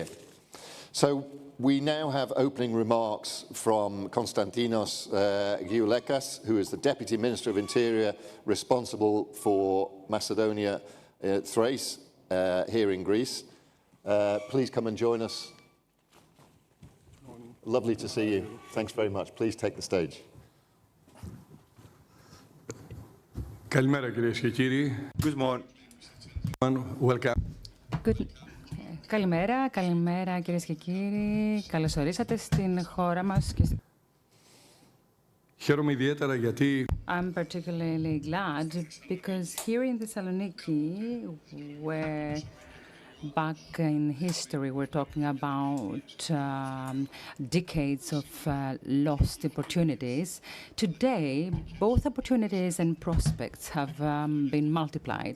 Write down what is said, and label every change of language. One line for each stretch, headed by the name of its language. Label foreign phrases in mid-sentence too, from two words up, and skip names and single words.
English: So we now have opening remarks from Konstantinos Gioulekas, who is the Deputy Minister of Interior responsible for Macedonia, Thrace, here in Greece. Please come and join us. Lovely to see you. Thanks very much. Please take the stage.
Greek: Καλημέρα κυρίες και κύριοι.
English: Good morning. Welcome.
Greek: Καλημέρα κυρίες και κύριοι. Καλώς ορίσατε στην χώρα μας. Χαίρομαι ιδιαίτερα γιατί
English: I'm particularly glad because here in Thessaloniki, where back in history we're talking about decades of lost opportunities. Today, both opportunities and prospects have been multiplied.